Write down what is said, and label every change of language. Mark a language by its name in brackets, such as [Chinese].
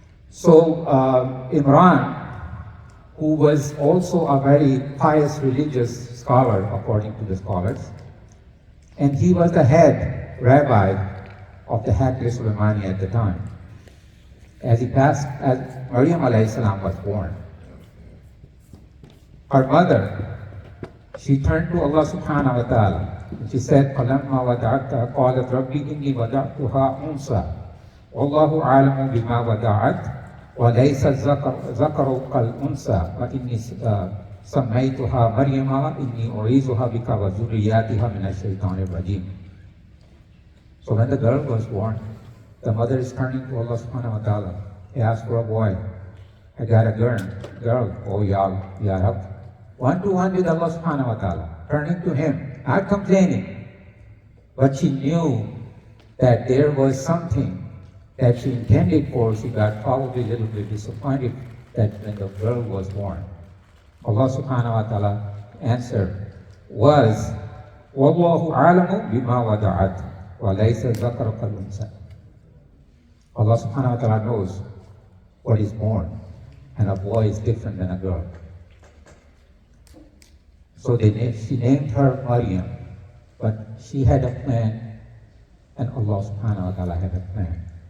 [English] So Imran, who was also a very pious religious scholar, according to the scholars, and he was the head rabbi of the Hajj Sulaimani at the time. As Maryam alayhi salam was born, her mother, she turned to Allah subhanahu wa ta'ala, and she said, [Arabic] فَلَمَّا وَدَعَتْهَا قَالَتْ رَبِّ إِنِّي وَدَعْتُهَا أُنْثَىٰ وَاللَّهُ أَعْلَمُ بِمَا وَدَعَتْ وَلَيْسَ الذَّكَرُ كَالْأُنْثَىٰ وَإِنِّي سَمَّيْتُهَا مَرْيَمَ وَإِنِّي أُعِيذُهَا بِكَ وَذُرِّيَّتَهَا مِنَ الشَّيْطَانِ الرَّجِيمِ. [English] So when the girl was born, the mother is turning to Allah subhanahu wa ta'ala. He asked for a boy. I got a girl. Oh, Ya Rab. 1-to-1 with Allah subhanahu wa ta'ala, turning to him, not complaining. But she knew that there was something that she intended for. She got probably a little bit disappointed that when the girl was born. Allah subhanahu wa ta'ala answer was, [Arabic] وَاللَّهُ أَعْلَمُ بِمَا وَدَعَتْ وَلَيْسَ الذَّكَرُ كَالْأُنْثَىٰ. [English] Allah subhanahu wa ta'ala knows what is born, and a boy is different than a girl. So she named her Maryam, but she had a plan, and Allah subhanahu wa ta'ala had a plan.